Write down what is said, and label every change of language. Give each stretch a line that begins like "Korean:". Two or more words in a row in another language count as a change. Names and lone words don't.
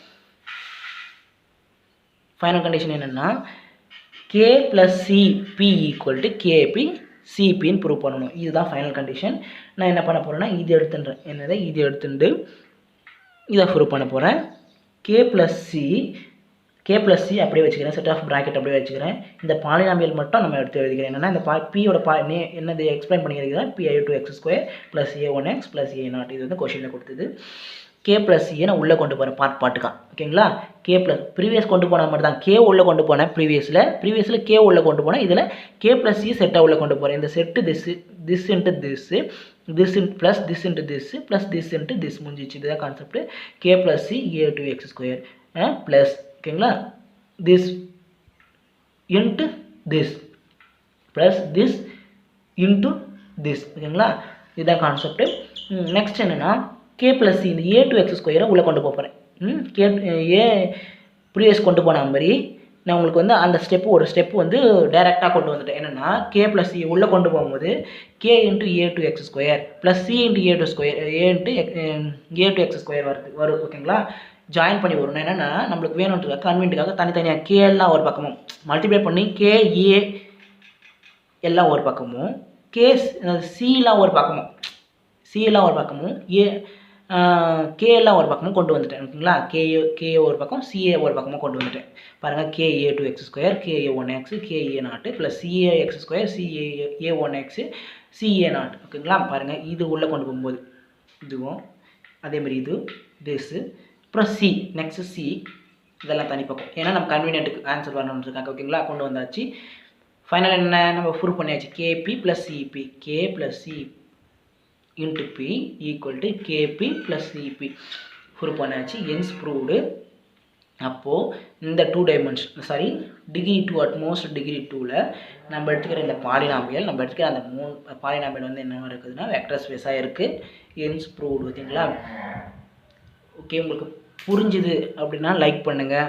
English: final condition
Tamil: என்னன்னா K + CP = KP CPன்னு ப்ரூவ் பண்ணணும் இதுதான்
English: final condition
Tamil: நான் என்ன பண்ண போகிறேன்னா இது எடுத்துன்றேன் என்னது இது எடுத்துட்டு இதை ப்ரூவ் பண்ண போகிறேன் K + C அப்படியே வச்சுக்கிறேன்
English: set of bracket
Tamil: அப்படியே வச்சுக்கிறேன் இந்த பாலினாமியல் மட்டும் நம்ம எடுத்து எழுதிக்கிறேன் என்னென்னா இந்த பியோட என்னது எக்ஸ்பிளைன் பண்ணிக்கிறேன் P2 x² + A1 x + A0 இது வந்து கொஷினில் கொடுத்தது K + C நான் உள்ளே கொண்டு போகிறேன் பார்ட்டுக்கா ஓகேங்களா K + ப்ரீவியஸ் கொண்டு போன மாதிரி தான் K உள்ளே கொண்டு போனேன் ப்ரீவியஸில் K உள்ளே கொண்டு போனேன் இதில் K + C செட்டாக உள்ளே கொண்டு போகிறேன் இந்த செட்டு
English: this into this plus this into this plus this into this
Tamil: முடிஞ்சிச்சு இதுதான் கான்செப்ட் K + C A2 x² ப்ளஸ் ஓகேங்களா
English: this into this plus this into this
Tamil: ஓகேங்களா இதுதான் கான்செப்ட் நெக்ஸ்ட் என்னென்னா K + C இந்த A2 x² உள்ளே கொண்டு போகிறேன் ப்ரீவியஸ் கொண்டு போன மாதிரி நான் உங்களுக்கு வந்து அந்த ஒரு ஸ்டெப்பு வந்து டைரெக்டாக கொண்டு வந்துட்டேன் என்னென்னா K + C உள்ளே கொண்டு போகும்போது K × A2 x² + C × A2 x² வரும் ஓகேங்களா ஜாயின் பண்ணி வரும் என்னென்னா நம்மளுக்கு வேணுன்றதுக்காக கன்வீனியன்ட்டுக்காக தனித்தனியாக K எல்லாம் ஒரு பக்கமும் மல்டிப்ளை பண்ணி KA எல்லாம் ஒரு பக்கமும் Cலாம் ஒரு பக்கமும் K எல்லாம் ஒரு பக்கமும் கொண்டு வந்துட்டேன் ஓகேங்களா K ஒரு பக்கம் CA ஒரு பக்கமும் கொண்டு வந்துட்டேன் பாருங்கள் KA2 x² KA1 x KA0 + CA x² CA1 x CA0 ஓகேங்களா பாருங்கள் இது உள்ளே கொண்டு போகும்போது இதுவும் அதேமாதிரி இது திஸ் அப்புறம் C நெக்ஸ்ட் C இதெல்லாம் தனி பக்கம் ஏன்னா நம்ம கன்வீனியன்ட்டுக்கு ஆன்சர் வரணுன்றதுக்காக ஓகேங்களா கொண்டு வந்தாச்சு ஃபைனல் என்ன நம்ம ப்ரூவ் பண்ணியாச்சு KP + CP K + C into P = KP + CP ப்ரூவ் பண்ணியாச்சு
English: hence proved
Tamil: அப்போது இந்த 2
English: dimension degree 2 at most degree
Tamil: 2ல் நம்ம எடுத்துக்கிற இந்த பாலினாமியல் நம்ம எடுத்துக்கிற அந்த 3 பாலினாமியல் வந்து என்ன இருக்குதுன்னா
English: vector space
Tamil: இருக்குது
English: hence proved
Tamil: ஓகேங்களா ஓகே, உங்களுக்கு புரிஞ்சுது அப்படின்னா லைக் பண்ணுங்கள்.